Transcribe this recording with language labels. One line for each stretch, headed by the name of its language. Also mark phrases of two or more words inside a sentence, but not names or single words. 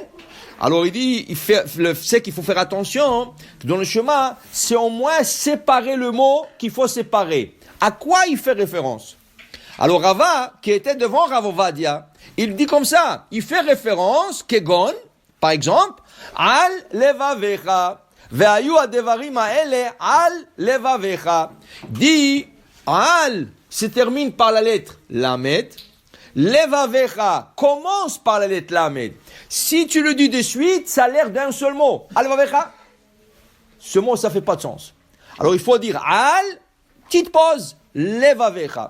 French: Alors il dit, c'est qu'il faut faire attention, que dans le chemin, c'est au moins séparer le mot qu'il faut séparer. À quoi il fait référence? Alors Rava, qui était devant Rav Ovadia, il dit comme ça, il fait référence, Kegon, par exemple,
Hebrew: על לבבך, והיו הדברים האלה על לבבך.
French: Dit, Al se termine par la lettre Lamed, levavecha commence par la lettre Lamed. Si tu le dis de suite, ça a l'air d'un seul mot. Al-Vavecha. Ce mot, ça ne fait pas de sens. Alors, il faut dire Al, petite pause, Levavecha.